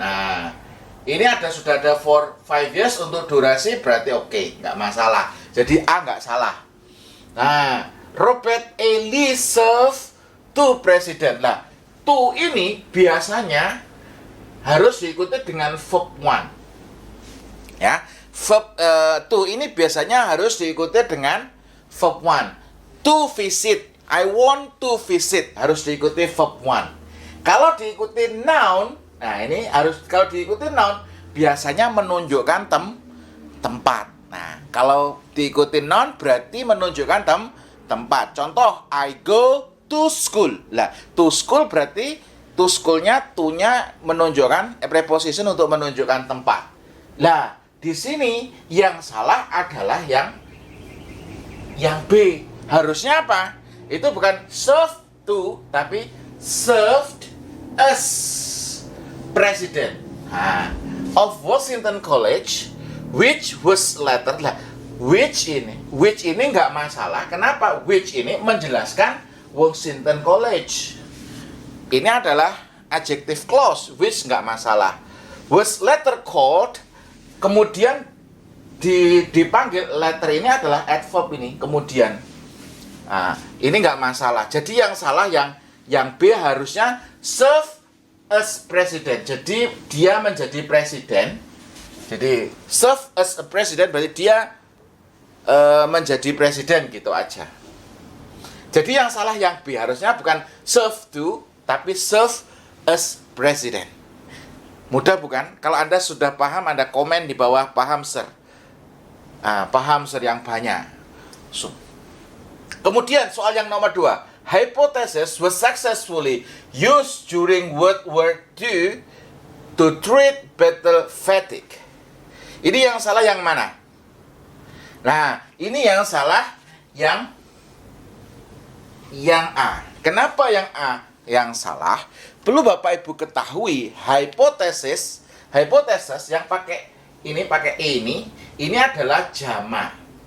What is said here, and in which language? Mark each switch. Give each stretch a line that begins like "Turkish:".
Indonesian: Nah, ini sudah ada
English: for 5 years
Indonesian: untuk durasi, berarti oke, nggak masalah. Jadi A nggak salah. Nah, Robert A.
English: Lee served to president.
Indonesian: Nah, to ini biasanya harus diikuti dengan verb one. Ya, verb to ini biasanya harus diikuti dengan verb one.
English: To visit, I want to visit,
Indonesian: harus diikuti
English: verb one.
Indonesian: Kalau diikuti noun, nah ini kalau diikuti noun biasanya menunjukkan tempat. Nah, kalau diikuti noun berarti menunjukkan tempat. Contoh,
English: I go to school.
Indonesian: Lah, to school berarti to school-nya, to-nya menunjukkan preposition untuk menunjukkan tempat. Lah, di sini yang salah adalah yang B. Harusnya apa? Itu bukan
English: serve to,
Indonesian: tapi
English: served as president of Washington College, which was later.
Indonesian: Lah, which ini nggak masalah. Kenapa? Which ini menjelaskan Washington College. Ini adalah adjective clause, which nggak masalah.
English: Was later called,
Indonesian: kemudian dipanggil. Later ini adalah adverb ini, kemudian. Nah, ini nggak masalah. Jadi yang salah yang B, harusnya
English: serve as president.
Indonesian: Jadi dia menjadi presiden. Jadi
English: serve as a president
Indonesian: berarti dia menjadi presiden, gitu aja. Jadi yang salah yang B, harusnya bukan
English: serve to,
Indonesian: tapi
English: serve as president.
Indonesian: Mudah bukan? Kalau Anda sudah paham, Anda komen di bawah paham sir. Paham sir yang banyak. Kemudian soal yang nomor 2.
English: Hypothesis was successfully used during World War II to treat battle fatigue.
Indonesian: Ini yang salah yang mana? Nah, ini yang salah yang A. Kenapa yang A yang salah? Perlu Bapak Ibu ketahui, hipotesis yang pakai ini adalah jamak.